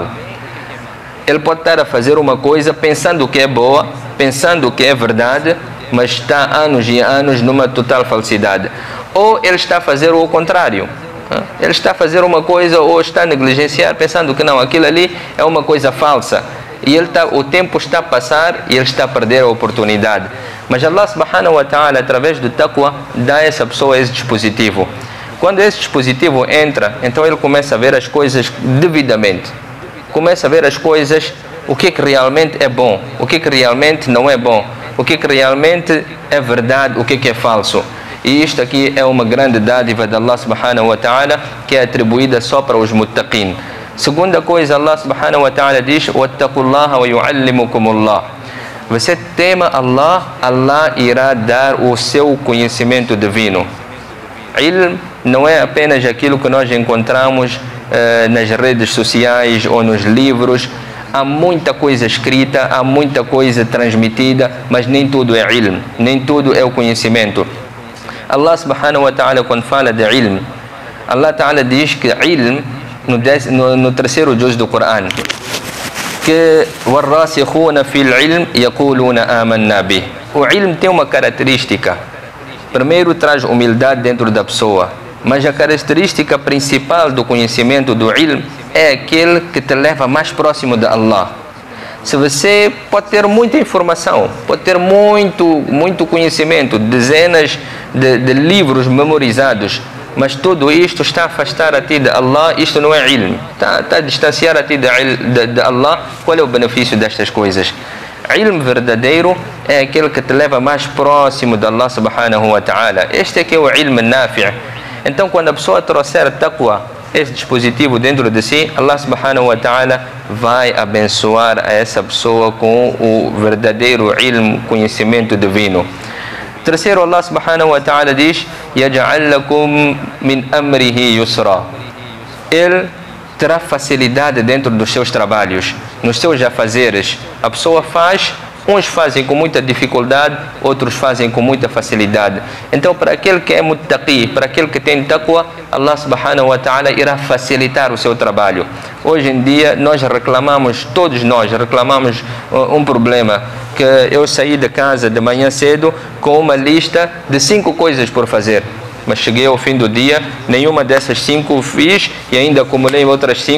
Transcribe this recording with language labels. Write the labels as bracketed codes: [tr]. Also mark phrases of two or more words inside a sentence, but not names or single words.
[pt] Ele pode estar a fazer uma coisa pensando que é boa, pensando que é verdade, mas está anos e anos numa total falsidade. Ou ele está a fazer o contrário. Ele está a fazer uma coisa ou está a negligenciar, pensando que não, aquilo ali é uma coisa falsa. E o tempo está a passar e ele está a perder a oportunidade. [ar] Mas الله سبحانه وتعالى, [pt] através do taqwa, dá a essa pessoa esse dispositivo. Quando esse dispositivo entra, então ele começa a ver as coisas devidamente. Começa a ver as coisas, o que realmente é bom, o que realmente não é bom, o que realmente é verdade, o que é falso. E isto aqui é uma grande dádiva de Allah [ar] سبحانه وتعالى, [pt] que é atribuída só para os muttaqin. Segunda coisa, Allah [ar] سبحانه وتعالى [pt] diz: [ar] وَاتَّقُوا اللَّهَ وَيُعَلِّمُكُمُ اللَّهُ. [pt] Você tema Allah, Allah irá dar o seu conhecimento divino. Ilm não é apenas aquilo que nós encontramos nas redes sociais ou nos livros. Há muita coisa escrita, há muita coisa transmitida, mas nem tudo é ilm, nem tudo é o conhecimento. [ar] الله سبحانه وتعالى, [pt] quando fala de ilm, Allah ta'ala diz que ilm, no terceiro juz do Corão, que [ar] وَالرَّاسِخُونَ فِي الْعِلْمِ يَقُولُونَ آمَنَّا بِهِ. [pt] O ilm tem uma característica. Primeiro, traz humildade dentro da pessoa, mas a característica principal do conhecimento do ilm é aquele que te leva mais próximo de Allah. Se você pode ter muita informação, pode ter muito conhecimento, dezenas de livros memorizados, mas tudo isto está a afastar a ti de Allah, isto não é ilm, está a distanciar a ti de Allah. Qual é o benefício destas coisas? ilm verdadeiro é aquele que te leva mais próximo de Allah [ar] سبحانه وتعالى. [pt] Este é que é o [ar] علم نافع'. [pt] Então, quando a pessoa trouxer taqwa, esse dispositivo dentro de si, Allah [ar] سبحانه وتعالى [pt] vai abençoar a essa pessoa com o verdadeiro ilm, conhecimento divino. Terceiro, Allah [ar] سبحانه وتعالى [pt] diz: [ar] يَجْعَلْ لَكُمْ مِنْ أَمْرِهِ يُسْرًا. [pt] Ele terá facilidade dentro dos seus trabalhos, nos seus afazeres. A pessoa faz, uns fazem com muita dificuldade, outros fazem com muita facilidade. Então, para aquele que é muttaqi, para aquele que tem taqwa, Allah [ar] سبحانه وتعالى [pt] irá facilitar o seu trabalho. Hoje em dia, nós reclamamos, todos nós reclamamos um problema, que eu saí de casa de manhã cedo com uma lista de 5 coisas por fazer. Mas cheguei ao fim do dia, nenhuma dessas 5 fiz e ainda acumulei outras 5.